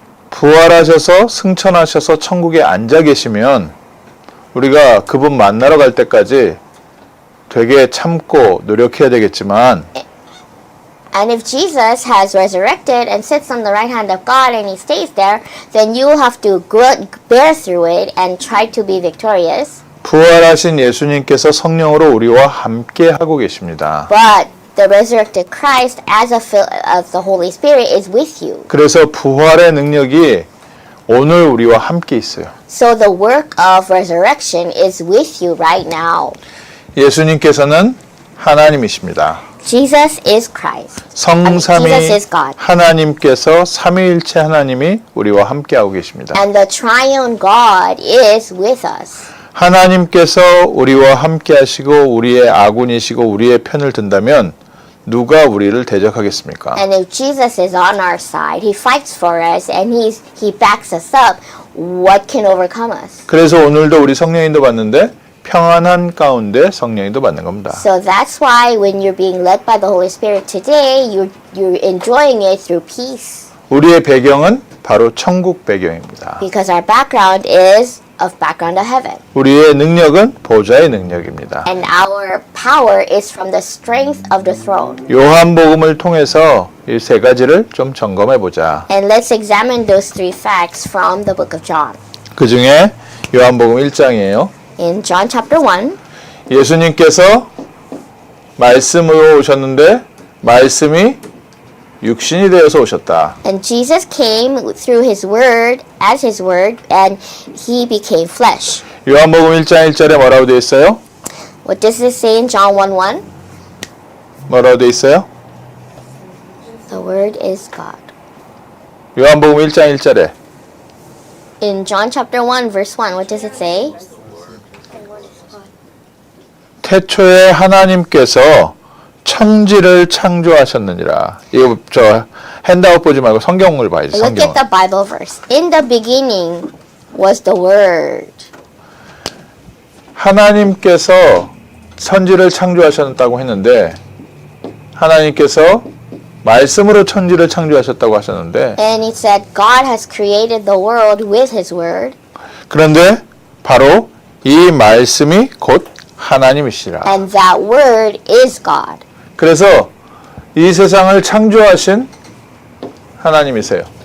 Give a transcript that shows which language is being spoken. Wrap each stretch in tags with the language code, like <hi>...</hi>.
<ko>부활하셔서 승천하셔서 천국에 앉아 계시면 우리가 그분 만나러 갈 때까지 되게 참고 노력해야 되겠지만</ko> <en>And if Jesus has resurrected and sits on the right hand of God and he stays there, then you have to bear through it and try to be victorious.</en> <ko>부활하신 예수님께서 성령으로 우리와 함께 하고 계십니다.</ko> <en>But the resurrected Christ, as of the Holy Spirit, is with you.</en> <ko>그래서 부활의 능력이 오늘 우리와 함께 있어요.</ko> <en>So the work of resurrection is with you right now.</en> <ko>예수님께서는 하나님이십니다.</ko> <en>Jesus is Christ.</en> <ko>성삼위</ko> <en>Jesus is God.</en> <ko>하나님께서 삼위일체 하나님이 우리와 함께하고 계십니다.</ko> <en>And the triune God is with us.</en> <ko>하나님께서 우리와 함께하시고 우리의 아군이시고 우리의 편을 든다면 누가 우리를 대적하겠습니까?</ko> <en>And if Jesus is on our side, he fights for us and he backs us up, what can overcome us?</en> <ko>그래서 오늘도 우리 성령인도 받는데 평안한 가운데 성령인도 받는 겁니다.</ko> <en>So that's why when you're being led by the Holy Spirit today, you're enjoying it through peace.</en> <ko>우리의 배경은 바로 천국 배경입니다.</ko> <en>Because our background is of background of heaven.</en> <ko>우리의 능력은 보좌의 능력입니다.</ko> <en>And our power is from the strength of the throne.</en> <ko>요한복음을 통해서 이 세 가지를 좀 점검해 보자.</ko> <en>And let's examine those three facts from the book of John.</en> <ko>그 중에 요한복음 1장이에요.</ko> <en>In John chapter 1,</en> <ko>예수님께서 말씀으로 오셨는데 말씀이 육신이 되어서 오셨다.</ko> <en>and Jesus came through his word, as his word, and he became flesh.</en> <ko>요한복음 1장 1절에 뭐라고 되어 있어요?</ko> <en>What does it say in John 1:1?</en> <ko>뭐라고 되어 있어요?</ko> <en>The word is God.</en> <ko>요한복음 1장 1절에</ko> <en>In John chapter 1 verse 1, what does it say?</en> <ko>태초에 하나님께서 천지를 창조하셨느니라. 이거 저 핸드아웃 보지 말고 성경을 봐야지.</ko> <en>Look</en> <ko>성경.</ko> <en>at the Bible verse. In the beginning was the word.</en> <ko>하나님께서 천지를 창조하셨다고 했는데 하나님께서 말씀으로 천지를 창조하셨다고 하셨는데</ko> <en>And it said God has created the world with his word.</en> <ko>그런데 바로 이 말씀이 곧 하나님이시라.</ko> <en>And that word is God.</en> <ko>그래서 이 세상을 창조하신 하나님이세요.</ko>